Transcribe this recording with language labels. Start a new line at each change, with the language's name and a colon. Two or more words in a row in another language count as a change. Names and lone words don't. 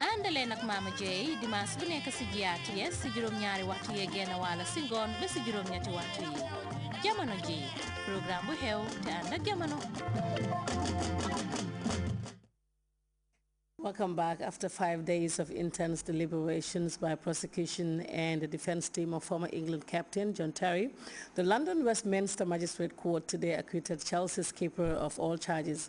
Wolof: leen ak Mama Jey dimanche bu nekk ci GRTS ci juróom-ñaari waxtu yee genn wàll ci ngoon ba ci juróom-ñetti waxtu yi jamono ji programme bu xew te ànd ak jamono.
English: Welcome back. After 5 days of intense deliberations by prosecution and the defense team of former England captain John Terry, the London Westminster Magistrate Court today acquitted Chelsea's keeper of all charges.